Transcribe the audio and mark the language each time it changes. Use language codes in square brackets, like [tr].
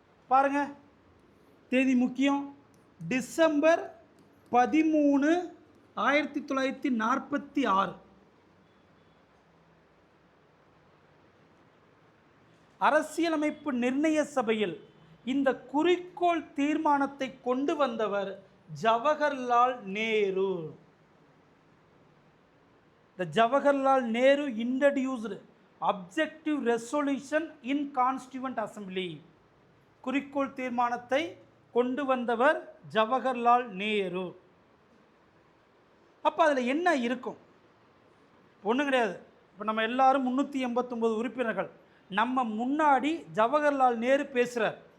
[ta] பாருங்க, தேதி முக்கியம். டிசம்பர் 13, 1946. அரசியலமைப்பு நிர்ணய சபையில் இந்த குறிக்கோள் தீர்மானத்தை கொண்டு வந்தவர் Jawaharlal Nehru. [en] The Jawaharlal Nehru introduced objective resolution in Constituent Assembly. [ta] குறிக்கோள் தீர்மானத்தை கொண்டு வந்தவர் ஜவஹர்லால் நேரு. அப்போ அதில் என்ன இருக்கும்? ஒன்றும் கிடையாது. இப்போ நம்ம எல்லாரும் 389 உறுப்பினர்கள், நம்ம முன்னாடி ஜவஹர்லால் நேரு பேசுகிறார்.